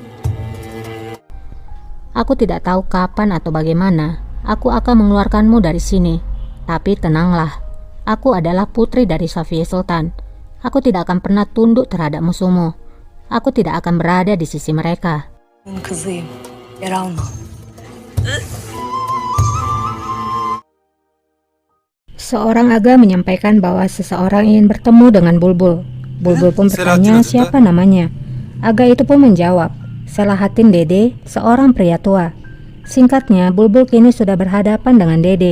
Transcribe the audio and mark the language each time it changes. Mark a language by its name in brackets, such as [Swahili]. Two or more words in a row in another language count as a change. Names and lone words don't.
[Indonesian] Aku tidak tahu kapan atau bagaimana aku akan mengeluarkanmu dari sini. Tapi tenanglah, aku adalah putri dari Safiye Sultan. Aku tidak akan pernah tunduk terhadap musuhmu. Aku tidak akan berada di sisi mereka." [Turkish] Kızıyım. Yer alma. [Indonesian] Seorang aga menyampaikan bahwa seseorang ingin bertemu dengan Bulbul. Bulbul pun bertanya siapa namanya. Aga itu pun menjawab, Selahatin Dede, seorang pria tua. Singkatnya, Bulbul kini sudah berhadapan dengan Dede.